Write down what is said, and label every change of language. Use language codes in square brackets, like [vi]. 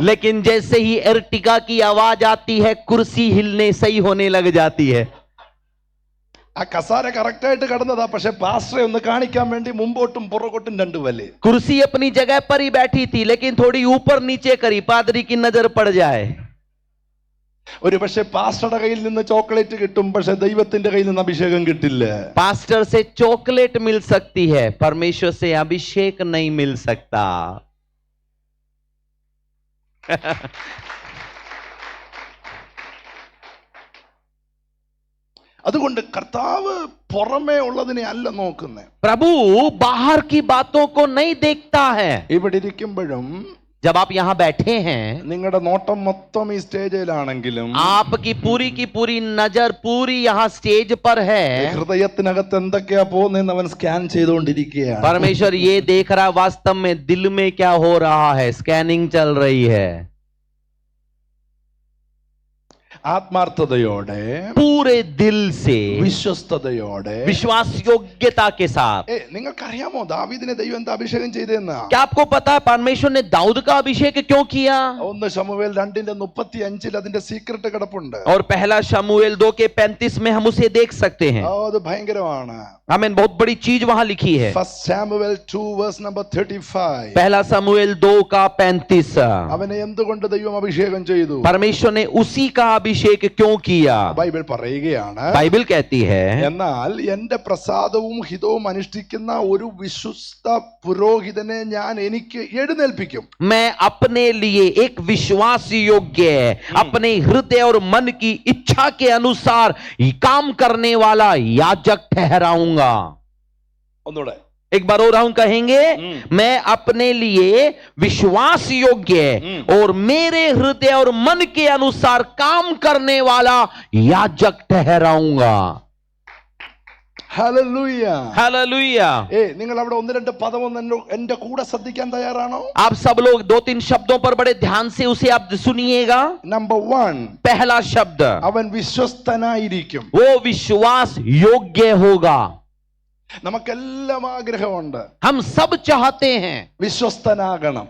[hi] लेकिन जैसे ही एर्टिगा की आवाज आती है, कुर्सी हिलने सही होने लग जाती है. [ml] ആ കസാര കറക്റ്റ് ആയിട്ട് കിടന്നതാ, പക്ഷെ പാസ്റ്ററെ ഒന്ന് കാണിക്കാൻ വേണ്ടി മുമ്പോട്ടും പുറകോട്ടും രണ്ടു വല്ലേ. [hi] कुर्सी अपनी जगह पर ही बैठी थी, लेकिन थोड़ी ऊपर नीचे करी, पादरी की नजर पड़ जाए. [ml] ഒരു പക്ഷെ പാസ്റ്ററുടെ കയ്യിൽ നിന്ന് ചോക്ലേറ്റ് കിട്ടും, പക്ഷെ ദൈവത്തിന്റെ കയ്യിൽ നിന്ന് അഭിഷേകം കിട്ടില്ല. [hi] पास्टर से चॉकलेट मिल सकती है, परमेश्वर से अभिषेक नहीं मिल सकता. [ml] അതുകൊണ്ട് കർത്താവ് പുറമേ ഉള്ളതിനെ അല്ല നോക്കുന്നത്. [hi] प्रभु बाहर की बातों को नहीं देखता है. [ml] ഇവിടെ ഇരിക്കുമ്പോഴും [hi] जब आप यहाँ बैठे हैं, [ml] നിങ്ങളുടെ നോട്ടം മൊത്തം ഈ സ്റ്റേജിലാണെങ്കിലും [hi] आपकी पूरी की पूरी नजर पूरी यहाँ स्टेज पर है. [ml] ഹൃദയത്തിനകത്ത് എന്തൊക്കെയാ പോകുന്നതെന്ന് അവൻ സ്കാൻ ചെയ്തുകൊണ്ടിരിക്കുകയാണ്. [hi] परमेश्वर ये देख रहा है वास्तव में दिल में क्या हो रहा है, स्कैनिंग चल रही है. [ml] ആത്മാർത്ഥതയോടെ, [hi] पूरे दिल से, [ml] വിശ്വസ്തയോടെ, [hi] विश्वास योग्यता के साथ. [ml] നിങ്ങൾക്കറിയാമോ ദാവീദിനെ ദൈവം എന്താ അഭിഷേകം ചെയ്തെന്ന്? [hi] क्या आपको पता है परमेश्वर ने दाऊद का अभिषेक क्यों किया? [ml] 1 ശമൂവേൽ 2:35 അതിന്റെ സീക്രട്ട് കിടപ്പുണ്ട്. [hi] और पहला शमूएल 2:35 में हम उसे देख सकते हैं. [ml] അത് ഭയങ്കരമാണ്. [hi] हमें बहुत बड़ी चीज वहां लिखी है. [en] 1 Samuel 2 verse number 35 [hi] पहला शमूएल 2:35. [ml] അവനെ എന്തുകൊണ്ട് ദൈവം അഭിഷേകം ചെയ്തു? [hi] परमेश्वर ने उसी का अभिषेक क्यों किया? [ml] ബൈബിൾ പറയുകയാണ്, [hi] बाइबल कहती है, [ml] എന്നാൽ എന്റെ പ്രസാദവും ഹിതവും അനുഷ്ഠിക്കുന്ന ഒരു വിശ്വസ്ത പുരോഹിതനെ ഞാൻ എനിക്ക് എഴുന്നേൽപ്പിക്കും. [hi] मैं अपने लिए एक विश्वास योग्य, अपने हृदय और मन की इच्छा के अनुसार काम करने वाला याजक ठहराऊंगा. [ml] ഒന്നുകൂടെ, [hi] एक बार और हम कहेंगे, मैं अपने लिए विश्वास योग्य और मेरे हृदय और मन के अनुसार काम करने वाला याजक ठहराऊंगा. [ml] ഹല്ലേലൂയ. [hi] हालेलुया. [ml] നിങ്ങൾ അവിടെ 1-2 പദം എന്റെ കൂടെ ശ്രദ്ധിക്കാൻ തയ്യാറാണോ? [hi] आप सब लोग 2-3 शब्दों पर बड़े ध्यान से उसे आप सुनिएगा. [ml] നമ്പർ 1, [hi] पहला शब्द, [ml] അവൻ വിശ്വസ്തനായിരിക്കും. [hi] वो विश्वास योग्य होगा. [ml] നമുക്കെല്ലാം ആഗ്രഹമുണ്ട്, [hi] हम सब चाहते हैं [ml] വിശ്വസ്തനാകണം.